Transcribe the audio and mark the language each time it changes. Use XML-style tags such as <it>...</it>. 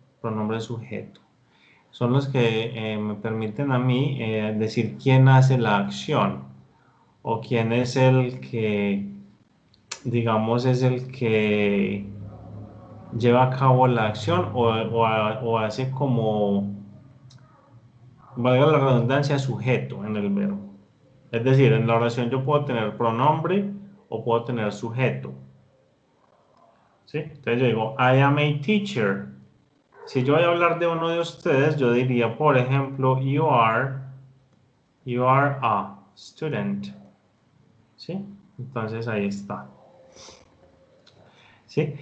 <es>Pronombre sujeto. Son los que me permiten a mí decir quién hace la acción o quién es el que, digamos, es el que lleva a cabo la acción o hace como, valga la redundancia, sujeto en el verbo. Es decir, en la oración yo puedo tener pronombre o puedo tener sujeto. ¿Sí? Entonces yo digo,</es> <en>I am a teacher.</en> <es>Si yo voy a hablar de uno de ustedes, yo diría, por ejemplo,</es> <en>you are a student.</en> <es>¿Sí? Entonces ahí está. ¿Sí?</es>